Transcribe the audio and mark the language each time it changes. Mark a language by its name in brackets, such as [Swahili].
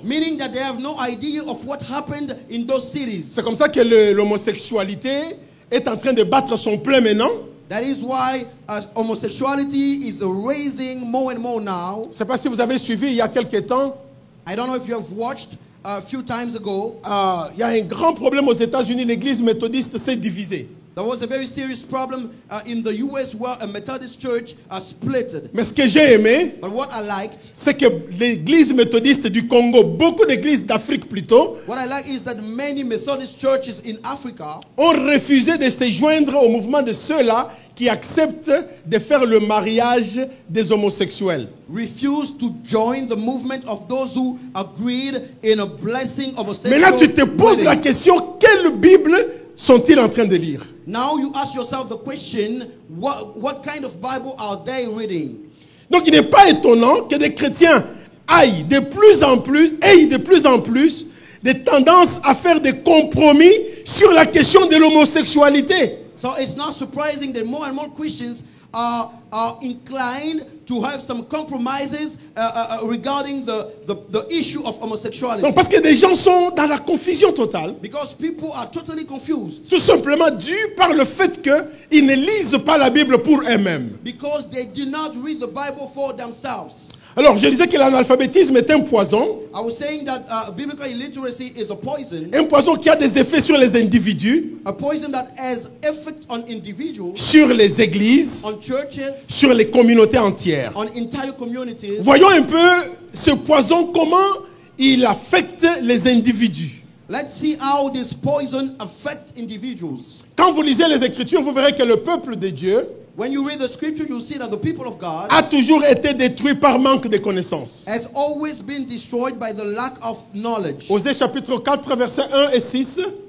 [English] Meaning that they have no idea of what happened in those cities. [French] C'est comme ça que l'homosexualité est en train de battre son plein maintenant. [English] That is why homosexuality is raising more and more now. [French] Je ne sais pas si vous avez suivi il y a quelques temps. [English] I don't know if you have watched a few times ago. [French] Il y a un grand problème aux États-Unis. L'église méthodiste s'est divisée. [English] There was a very serious problem in the U.S. where a Methodist church splitted. [French] Mais ce que j'ai aimé, [English] But what I liked, [French] c'est que l'église méthodiste du Congo, beaucoup d'églises d'Afrique plutôt, [English] what I like is that many Methodist churches in Africa [French] ont refusé de se joindre au mouvement de ceux-là qui acceptent de faire le mariage des homosexuels. [English] refused to join the movement of those who agreed in a blessing homosexual [French] Maintenant, tu te poses la [English] weddings. [French] question, quelle Bible sont-ils en train de lire? [English] Now you ask yourself the question, what kind of Bible are they reading? [French] Donc il n'est pas étonnant que des chrétiens aient de plus en plus des tendances à faire des compromis sur la question de l'homosexualité. [English] So it's not surprising that more and more Christians are inclined to have some compromises regarding the issue of homosexuality. [French] Donc parce que des gens sont dans la confusion totale, [English] Because people are totally confused. [French] tout simplement dû par le fait qu'ils ne lisent pas la Bible pour eux-mêmes. [English] Because they do not read the Bible for themselves. [French] Alors je disais que l'analphabétisme est un poison [English] I was saying that biblical illiteracy is a [French] poison qui a des effets sur les individus, [English] a poison that has effect on individuals, [French] sur les églises, [English] on churches, [French] sur les communautés entières. [English] on entire communities. [French] Voyons un peu ce poison, comment il affecte les individus. [English] Let's see how this poison affects individuals. [French] Quand vous lisez les Écritures, vous verrez que le peuple de Dieu [English] When you read the scripture, you'll see that the people of God [French] a toujours été détruit par manque de connaissances. [English] has always been destroyed by the lack of knowledge. [French] Osée chapitre 4, versets 1 et 6.